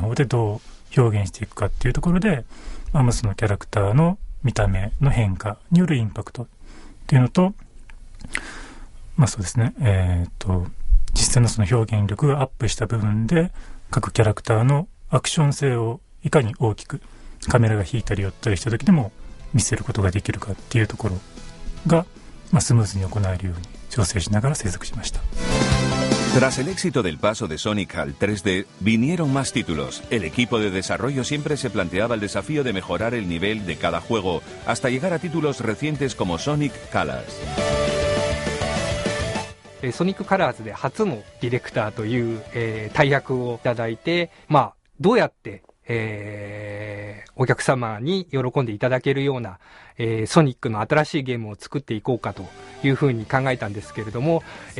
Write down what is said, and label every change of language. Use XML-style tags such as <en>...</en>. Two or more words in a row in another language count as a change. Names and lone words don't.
<ja>方でどう表現していくかっていうところで、そのキャラクターの見た目の変化によるインパクトっていうのと、そうですね、実際のその表現力がアップした部分で各キャラクターのアクション性をいかに大きくカメラが引いたり寄ったりした時でも見せることができるかっていうところが、スムーズに行えるように調整しながら制作しました。</ja> <es>Tras el éxito del paso de Sonic al 3D, vinieron más títulos. El equipo de desarrollo siempre se planteaba el desafío de mejorar el nivel de cada juego, hasta llegar a títulos recientes como Sonic Colors.</es> <ja>ソニックカラーズで初のディレクターという、大役をいただいて、どうやって、お客様に喜んでいただけるような、ソニックの新しいゲームを作っていこうかというふうに考えたんですけれども、</ja>